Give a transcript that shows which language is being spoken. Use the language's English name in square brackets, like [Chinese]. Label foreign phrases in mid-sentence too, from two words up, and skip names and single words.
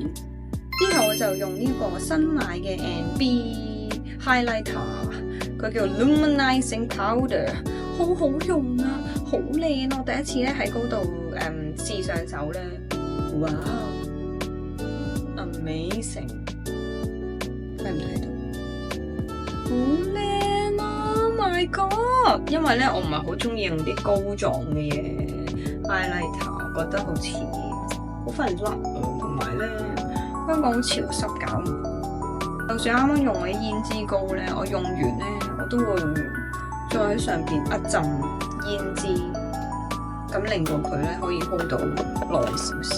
[Cantonese] 之後我就用呢個新買嘅 NB Highlighter， 佢叫 Luminizing Powder， 好好用啊，好靚啊！我第一次咧喺嗰度試上手咧，哇 ，amazing， 睇唔睇到？好靚啊 ！ [English] Oh my god！ [Cantonese] 因為咧我唔係好中意用啲膏狀嘅嘢 highlighter， 覺得好似好快甩啊，同埋咧。香港好潮濕搞唔掂，就算啱啱用嘅胭脂膏咧，我用完咧，我都會再喺上邊一浸胭脂，咁令到佢咧可以 hold 到耐少少。